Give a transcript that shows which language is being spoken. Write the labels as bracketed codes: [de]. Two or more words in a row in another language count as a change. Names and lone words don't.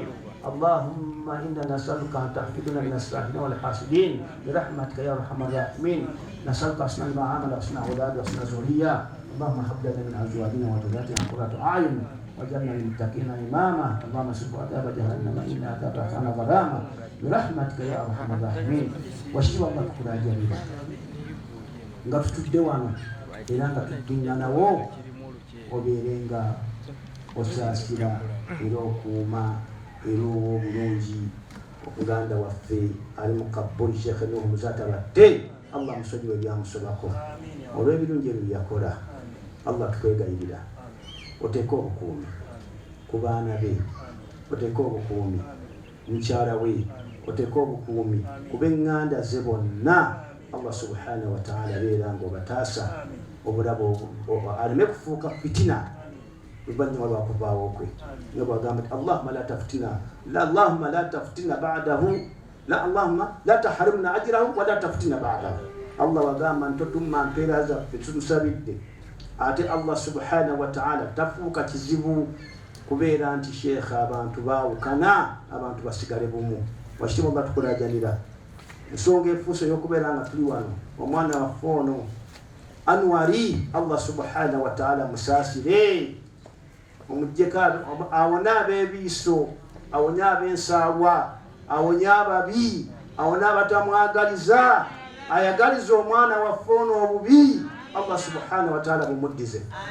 [ar] اللهم انا نسالك ان تحفظنا من الساحرين والحاسدين برحمتك يا ارحم الراحمين. نسالك حسن المعامله وحسن اولاد وحسن ذريه. اللهم هب لنا من ازواجنا وذرياتنا قرة اعين واجعلنا للمتقين اماما. اللهم صرف عذاب جهنم ان عذابها كان غراما برحمتك يا ارحم الراحمين. واشهد الله كفر جميلا [lg] nga tutudde wano era nga tuddiŋŋanawo obeere nga osaasira era okuuma era obulungi omuganda waffe ali mu Kabuli Sheikh Nuhu Muzata batte. Allah musonyiwe byamusobako olw'ebirungi ebyo byakola. Allah tukwegayirira oteeke obukuumi ku baana be, oteeke obukuumi mukyala we, oteeke obukuumi ku b'eŋŋanda ze bonna. Allah [ar] سبحانه وتعالى [lg] beera ng'obataasa obulabo aleme kufuuka fitina luvanyuma lwakuvaawo kwe nga bwagamba nti [ar] اللهم لا تفتنا اللهم لا تفتنا بعده اللهم لا تحرمنا أجره ولا تفتنا بعده. [lg] Allah wagamba nti totumma mpeera zaffe tutusabidde ate Allah [ar] سبحانه وتعالى [lg] tafuuka kizibu kubeera nti sheekha abantu baawukana abantu basigale bumu. Wakitiibwa batukulajanira ensonga efuuse y'okubeera nga tuli wano omwana waffe ono Anwari Allah [ar] سبحانه وتعالى [lg] musaasire omuggyeko awone ab'ebiiso awonye ab'ensaalwa awonye ababi awone abatamwagaliza ayagaliza omwana waffe ono obubi Allah [ar] سبحانه وتعالى [lg] bumuddize.